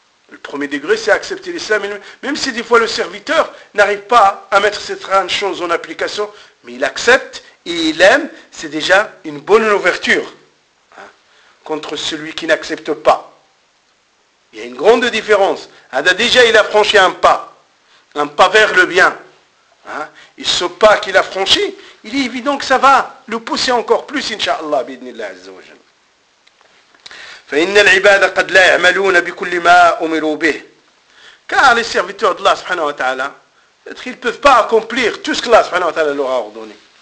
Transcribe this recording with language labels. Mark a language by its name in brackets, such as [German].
[French] Le premier degré, c'est accepter l'islam. Même si des fois le serviteur n'arrive pas à mettre cette chose en application, mais il accepte et il aime, c'est déjà une bonne ouverture contre celui qui n'accepte pas. Il y a une grande différence. Déjà, il a franchi un pas vers le bien. Et ce pas qu'il a franchi, il est évident que ça va le pousser encore plus, Inch'Allah, bidnillah azza wa jalla. [Arabic] فإن العباد قد لا يعملون بكل ما أمروا به. [French] Car les serviteurs d'Allah subhanahu wa ta'ala, peut-être qu'ils ne peuvent pas accomplir tout ce que Allah subhanahu wa ta'ala leur a ordonné.